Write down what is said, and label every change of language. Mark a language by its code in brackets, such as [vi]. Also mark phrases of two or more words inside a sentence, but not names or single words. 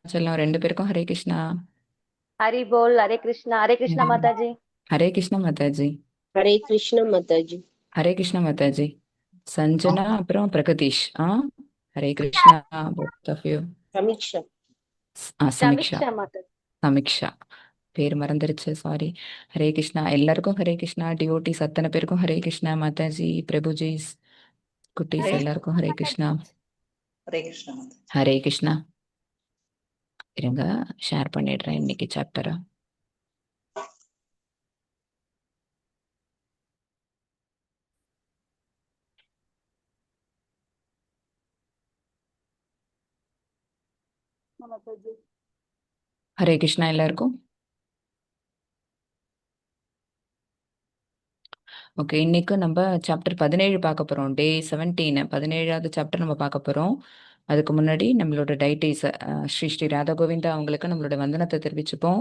[ta] செல்லம் ரெண்டு பேருக்கும் ஹரே கிருஷ்ணா. [hi] हरि बोल। हरे कृष्णा हम्म। माता जी। हरे कृष्णा माताजी. हरे कृष्ण माताजी। हरे कृष्णा माताजी. संजना அப்புறம் பிரகதீஷ். [ta] ஹரே கிருஷ்ணா. [en] both of you. [hi] समीक्षा। [ta] சமீக்ஷா. [hi] समीक्षा माता जी। [ta] சமீக்ஷா. பேர் மறந்துருச்சு, சாரி. ஹரே கிருஷ்ணா எல்லாருக்கும் ஹரே கிருஷ்ணா. டிவோட்டிஸ் அத்தனை பேருக்கும் ஹரே கிருஷ்ணா. மாதாஜி, பிரபுஜிஸ், குட்டீஸ் [hi] हरे [ta] எல்லாருக்கும் ஹரே கிருஷ்ணா. [hi] हरे कृष्ण माता। [ta] ஹரே கிருஷ்ணா. இருங்க, ஷேர் பண்ணிடுறேன் இன்னைக்கு சாப்டரை. [hi] माता जी। [ta] ஹரே கிருஷ்ணா எல்லாருக்கும். ஓகே, இன்னைக்கு நம்ம சாப்டர் 17 பார்க்க போறோம். டே 17, 17வது சாப்டர் நம்ம பார்க்க போறோம். அதுக்கு முன்னாடி நம்மளோட டைட்டிஸ் ஸ்ரீ ஸ்ரீ ராதா கோவிந்தா அவங்களுக்கு நம்மளோட வந்தனத்தை தெரிவிச்சுப்போம்.